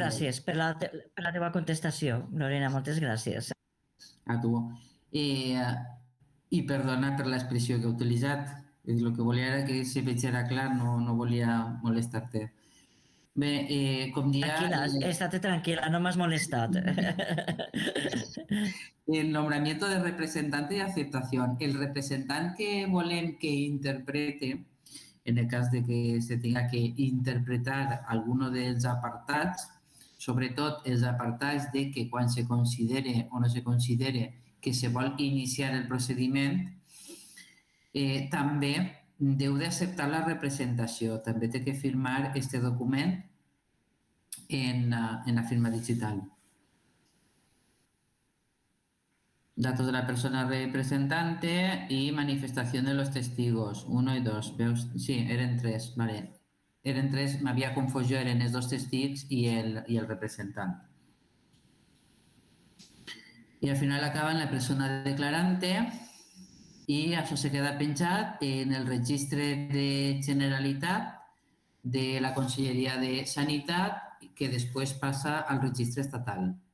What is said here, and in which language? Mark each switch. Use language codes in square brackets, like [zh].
[ca] gràcies per la teva contestació, Lorena, moltes gràcies. a tu. I perdona per l'expressió que he utilitzat. El que volia era que se veiera clar, no volia molestar-te. Bé, com dia... Tranquil·la, estate tranquil·la, no m'has molestat. [es] El nombramiento de representante y aceptación. [ca] El representante que volem que interprete, en el cas de que [es] se tenga que interpretar alguno [ca] dels apartats, sobretot els apartats de que quan se considere o no se considere que se vol iniciar el procediment, també deu d'acceptar la representació, també té que firmar este document en la firma digital. [es] Datos de la persona representante y manifestación de los testigos. 1 y 2. [ca] ¿Veus? Sí, eren 3, vale. Eren 3, m'havia confós jo, eren els 2 testigs i el representant. I al final acaben la persona declarante i això se queda penjat en el registre de Generalitat de la Conselleria de Sanitat que després passa al registre estatal.